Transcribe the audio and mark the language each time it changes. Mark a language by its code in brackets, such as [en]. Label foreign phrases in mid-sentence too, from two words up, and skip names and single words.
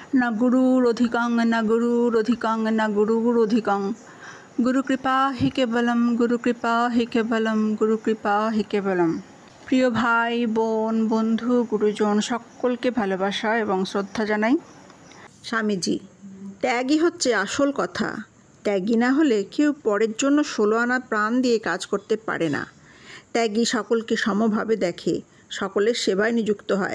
[sa] न गुरुरधिकं न गुरुरधिकं न गुरुरधिकं गुरुकृपा हि केवलम गुरुकृपा हि केवलम गुरुकृपा हि केवलम। [bn] প্রিয় ভাই বোন বন্ধু গুরুজন সকলকে ভালোবাসা এবং শ্রদ্ধা জানাই। স্বামীজি, ত্যাগই হচ্ছে আসল কথা। ত্যাগী না হলে কেউ পরের জন্য 16 আনা প্রাণ দিয়ে কাজ করতে পারে না। ত্যাগী সকলকে সমভাবে দেখে, সকলের সেবায় নিযুক্ত হয়।